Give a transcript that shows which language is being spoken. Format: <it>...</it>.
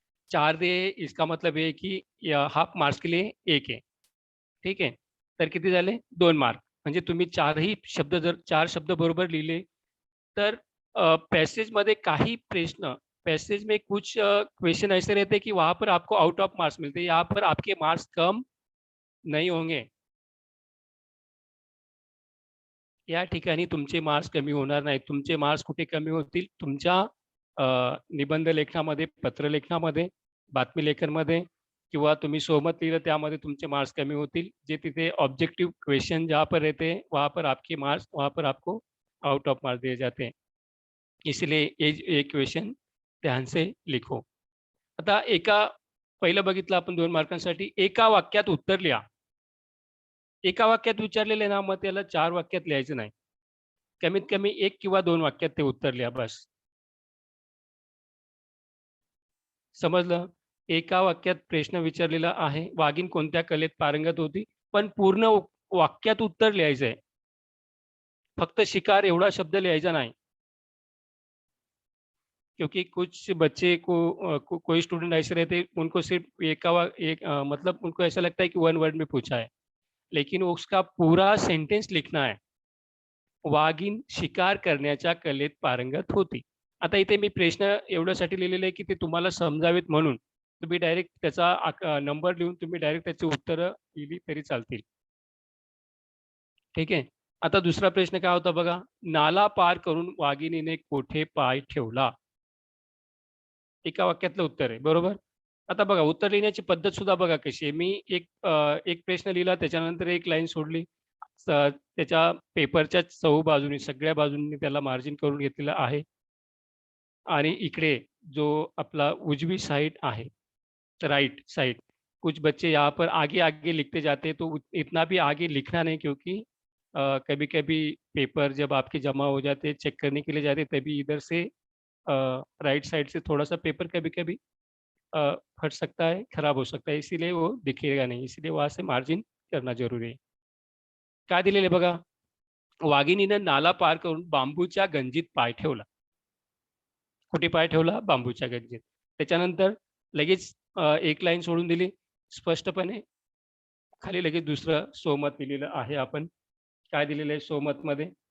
<hi>4 दिए इसका मतलब ये है की हाल्फ मार्क्स के लिए 1 आहे.</hi> <mr>ठीक आहे. तर किती झाले? 2 मार्क. म्हणजे तुम्ही 4ही शब्द जर 4 शब्द बरोबर लिहिले तर पैसेजमध्ये काही प्रश्न</mr> <hi>पैसेज में कुछ क्वेश्चन ऐसे रहते हैं कि वहाँ पर आपको आउट ऑफ मार्क्स मिलते हैं. यहाँ पर आपके मार्क्स कम नहीं होंगे.</hi> <mr>या ठिकाणी तुमचे मार्क्स कमी होणार नाहीत. तुमचे मार्क्स कुठे कमी होतील? तुमच्या निबंध लेखनामध्ये, पत्रलेखनामध्ये, बातमी लेखनमध्ये किंवा तुम्ही सोमत लिहिलं त्यामध्ये तुमचे मार्क्स कमी होतील. जे तिथे</mr> <hi>ऑब्जेक्टिव्ह क्वेश्चन जहाँ पर रहते हैं, वहाँ पर आपके मार्क्स वहाँ पर आपको आउट ऑफ मार्क्स दिए जाते हैं. इसलिए ये क्वेश्चन ध्यान से लिखो.</hi> <mr>आता पहिलं बघितलं आपण 2 मार्कांसाठी एका वाक्यात उत्तर लिहा. एका वाक्यात विचारलेलं ना, मग त्याला 4 वाक्यात लिहायचं नाही. कमीत कमी 1 किंवा 2 वाक्यात ते उत्तर लिहा बस. समजलं? एका वाक्यात प्रश्न विचारलेला आहे. वाघीण कोणत्या कलेत पारंगत होती? पण पूर्ण वाक्यात उत्तर लिहायचं आहे. फक्त शिकार एवढा शब्द लिहायचा नाही.</mr> <hi>क्योंकि कुछ बच्चे को कोई स्टूडेंट ऐसे रहते हैं, उनको सिर्फ मतलब उनको ऐसा लगता है कि वन वर्ड में पूछा है, लेकिन उसका पूरा सेंटेन्स लिखना आहे.</hi> <mr>वाघीण शिकार करण्याच्या कलेत पारंगत होती. आता इथे मी प्रश्न एवढ्यासाठी लिहिलेले आहे, की ते तुम्हाला समजावेत म्हणून. तुम्ही डायरेक्ट त्याचा नंबर लिहून तुम्ही डायरेक्ट त्याची उत्तरं लिहिली तरी चालतील. ठीक आहे. आता दुसरा प्रश्न काय होता बघा. नाला पार करून वाघिणीने कोठे पाय ठेवला? एका वाक्यातलं उत्तर आहे. बरोबर? आता बघा उत्तर लिहिण्याची पद्धत सुद्धा बघा कशी आहे. मी एक प्रश्न लिहिला त्याच्यानंतर एक लाईन सोडली. त्याच्या पेपरच्या चहूबाजूनी सगळ्या बाजूंनी त्याला मार्जिन करून घेतलेलं आहे आणि इकडे जो आपला उजवी साइड आहे,</mr> <hi>राइट साइड, कुछ बच्चे यहाँ पर आगे-आगे लिखते जाते हैं, तो इतना भी आगे लिखना नहीं क्योंकि कभी-कभी पेपर जब आपके जमा हो जाते हैं, चेक करने के लिए जाते हैं, तभी इधर से राइट साइड से थोड़ा-सा पेपर कभी-कभी फट सकता है, खराब हो सकता है, इसीलिए वो दिखेगा नहीं, इसीलिए वहाँ से मार्जिन करना ज़रूरी है.</hi> <mr>काय दिलेलं आहे बघा, वाघिणीनं नाला पार करून बांबूच्या गंजीत पाय ठेवला. कुठे पाय ठेवला? बांबूच्या गंजीत. त्याच्यानंतर लगेच एक लाईन सोडून दिली स्पष्टपणे. खाली लगेच दुसरं सोमत दिलेलं आहे आपण. काय दिलेलं आहे सोमतमध्ये?</mr>